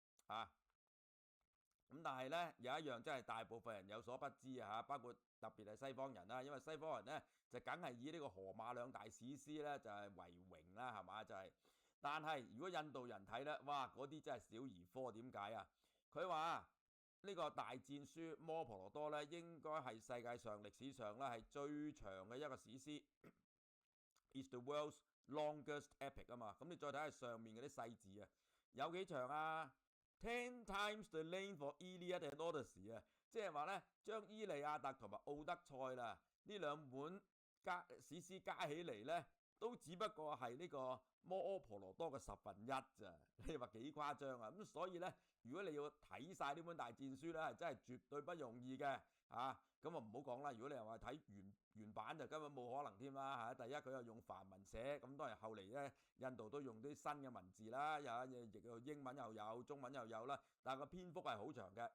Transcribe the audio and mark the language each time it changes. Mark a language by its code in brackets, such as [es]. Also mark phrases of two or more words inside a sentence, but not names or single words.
[yue] 咁但係咧有一樣真係大部分人有所不知包括特別係西方人啦，因為西方人咧就梗係以呢個荷馬兩大史詩咧就係為榮啦，係嘛就係。但係如果印度人睇咧，哇嗰啲真係小兒科，點解佢話呢個大戰書摩婆羅多咧應該係世界上歷史上咧係最長嘅一個史詩 ， [en] is the world's longest epic [yue] 嘛。咁你再睇下上面嗰啲細字有幾長 [en] 10 times the length of Iliad and Odyssey [yue] 即係話咧將伊利亞特同埋奧德賽啦呢兩本史詩加起嚟咧，都只不過係呢個摩婆羅多嘅1/10咋，你話幾誇張咁所以咧，如果你要睇晒呢本大戰書咧，係真係絕對不容易嘅咁唔好講啦。如果你又話睇原版就根本冇可能添啦第一佢又用梵文寫，咁當然後嚟咧印度都用啲新嘅文字啦，又英文又有，中文又有啦，但係個篇幅係好長嘅。